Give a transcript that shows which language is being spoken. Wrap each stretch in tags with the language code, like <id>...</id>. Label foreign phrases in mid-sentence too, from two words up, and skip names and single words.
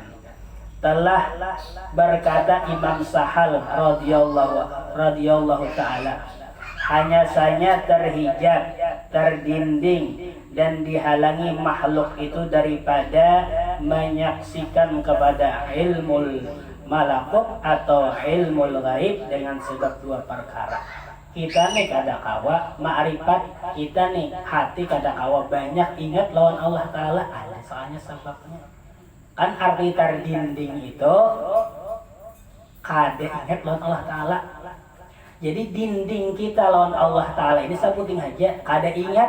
<id>Telah berkata Imam Sahal</id> <ar>رضي الله تعالى,</ar> <id>hanya saja terhijab, terdinding dan dihalangi makhluk itu daripada menyaksikan kepada ilmu malakut atau ilmu gaib dengan sebab dua perkara.</id> <bjn>Kita nih kada kawa ma'rifat, kita nih hati kada kawa banyak ingat lawan Allah Ta'ala, ada soalnya sebabnya. Kan arti terdinding itu kada ingat lawan Allah Ta'ala. Jadi dinding kita lawan Allah Ta'ala ini sebuting aja kada ingat.</bjn>